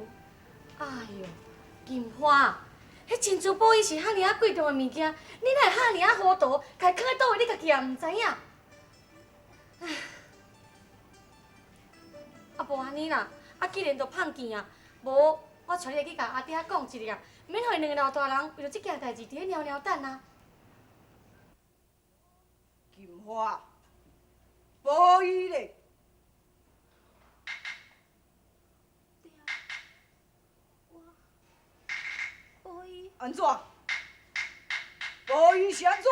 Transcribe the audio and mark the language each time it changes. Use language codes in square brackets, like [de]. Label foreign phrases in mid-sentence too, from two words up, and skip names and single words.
[nan] 哎哟，金花，迄珍珠宝伊是遐尔啊贵重的物件，你哪会遐尔啊糊涂，家囥喺倒位，你家己也毋知影。唉，啊无安尼啦，啊既然都胖见啊，无我带你去甲阿爹讲一下，免互伊两个老大人为着即件代志伫咧尿尿等啊。金花，宝伊咧，宝伊，安怎？宝伊是安怎？